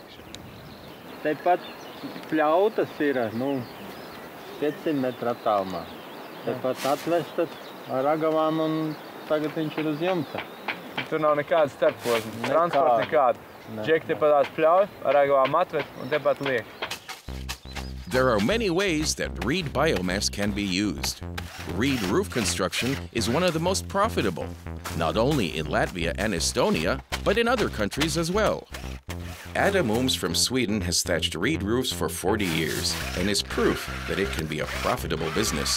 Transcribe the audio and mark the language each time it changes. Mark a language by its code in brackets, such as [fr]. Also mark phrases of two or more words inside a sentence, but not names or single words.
[lv] Tepat pļautas ir, 500 metru attālumā. Tepat atvestas ar ragavām un tagad viņš ir uz jumta. Tur nav nekāda starpposma, transporta nekāda. Džeki tepat tās pļauj, ar ragavām atvest un tepat liek. [en] There are many ways that reed biomass can be used. Reed roof construction is one of the most profitable, not only in Latvia and Estonia, but in other countries as well. Adam Ooms from Sweden has thatched reed roofs for 40 years and is proof that it can be a profitable business.